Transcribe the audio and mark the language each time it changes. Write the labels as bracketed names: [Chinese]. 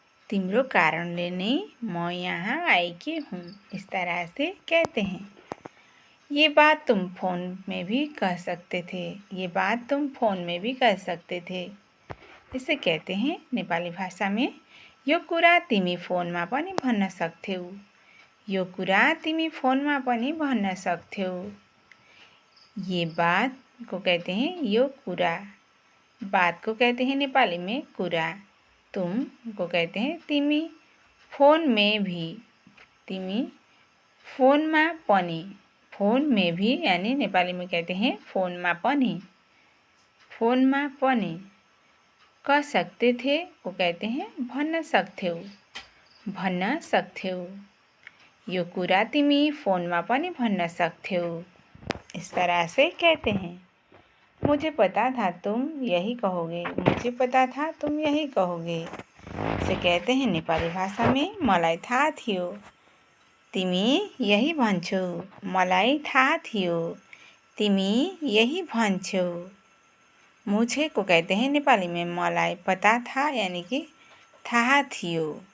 [Nepali] तिम्रो कारणले नै म यहाँ आएकी हूँ। [Hindi] इस तरह से कहते हैं। ये बात तुम फोन में भी कह सकते थे। ये बात तुम फोन में भी कह सकते थे। इसे कहते हैं नेपाली भाषा में [Nepali] यो कुरा तिमी फोनमा पनि भन्न सक्थ्यौ। यो कुरा तिमी फोनमा पनि भन्न सक्थ्यौ। [Hindi] ये बात को कहते हैं [Nepali] यो कुरा। [Hindi] बात को कहते हैं नेपाली में कुरा। तुम को कहते हैं तिमी। फोन में भी। [Nepali] तिमी फोनमा पनि। [Hindi] फोन में भी यानी नेपाली में कहते हैं [Nepali] फोनमा पनि। फोनमा पनि। [Hindi] कह सकते थे को कहते हैं [Nepali] भन्न सक्थ्यौ। भन्न सक्थ्यौ। यो कुरा तिमी फोनमा पनि भन्न सक्थ्यौ। [Hindi] इस तरह से कहते हैं। मुझे पता था तुम यही कहोगे। मुझे पता था तुम यही कहोगे। इसे कहते हैं नेपाली भाषा में [Nepali] मलाई थाहा थियो। तिमी यही भन्छौ। मलाई थाहा थियो। तिमी यही भन्छौ। [Hindi] मुझे को कहते हैं नेपाली में मलाई पता था यानी कि [Nepali] थाहा थियो।